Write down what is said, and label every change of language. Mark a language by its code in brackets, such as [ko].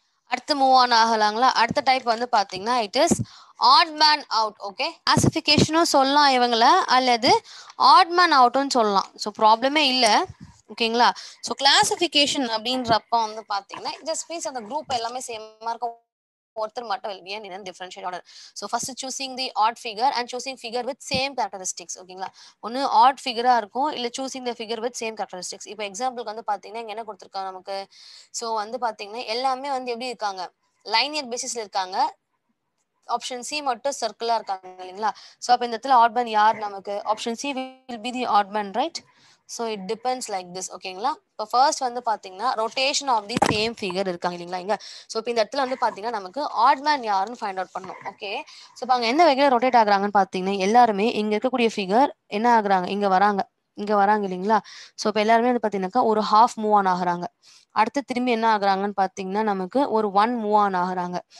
[ta] அடுத்து move on ஆகலாங்களா? அடுத்த type வந்து பார்த்தீங்கன்னா, [en] It is odd man out. [ta] Okay. கிளாசிஃபிகேஷனும் சொல்லலாம் இவங்கள அல்லது ஆட் மேன் அவுட்டும் சொல்லலாம். ஸோ ப்ராப்ளமே இல்ல. ஓகேங்களா? ஸோ கிளாசிஃபிகேஷன் அப்படின்றப்ப வந்து பார்த்தீங்கன்னா, ஜஸ்ட் மீன்ஸ் அந்த குரூப் எல்லாமே சேமா இருக்கும். ஒருத்தர் மட்டும் [en] will be in a differential order. So first choosing the odd figure and choosing figure with same characteristics. ஓகேங்களா? ஒன்னு odd figure-ஆ இருக்கும் இல்ல choosing the figure with same characteristics. [ta] இப்போ எக்ஸாம்பிளுக்கு வந்து பாத்தீங்கன்னா இங்க என்ன கொடுத்திருக்காங்க நமக்கு? சோ வந்து பாத்தீங்கன்னா எல்லாமே வந்து எப்படி இருக்காங்க? லைனியர் பேசிஸ்ல இருக்காங்க. ஆப்ஷன் சி மட்டும் சர்க்கிளா இருக்காங்க இல்லைங்களா? சோ அப்ப இந்த இடத்துல ஆட் மேன் யார் நமக்கு? [en] Option C will be the odd man, right? So it depends like this. ஓகேங்களா? [ta] இப்போ ஃபர்ஸ்ட் வந்து பார்த்தீங்கன்னா [en] rotation of the same figure [ta] இருக்காங்க இல்லைங்களா இங்க. ஸோ இப்போ இந்த இடத்துல வந்து பார்த்தீங்கன்னா நமக்கு ஆட் மேன் யாருன்னு ஃபைண்ட் அவுட் பண்ணணும். ஓகே. ஸோ இப்போ அங்கே எந்த வகையில் ரொட்டேட் ஆகுறாங்கன்னு பார்த்தீங்கன்னா எல்லாருமே இங்க இருக்கக்கூடிய ஃபிகர் என்ன ஆகுறாங்க இங்க வராங்க. இங்க வராங்க இல்லைங்களா? ஸோ இப்போ எல்லாருமே வந்து பார்த்தீங்கன்னாக்கா ஒரு ஹாஃப் மூவ் ஆன் ஆகுறாங்க. அடுத்து திரும்பி என்ன ஆகுறாங்கன்னு பார்த்தீங்கன்னா நமக்கு ஒரு ஒன் மூவ் ஆன் ஆகுறாங்க.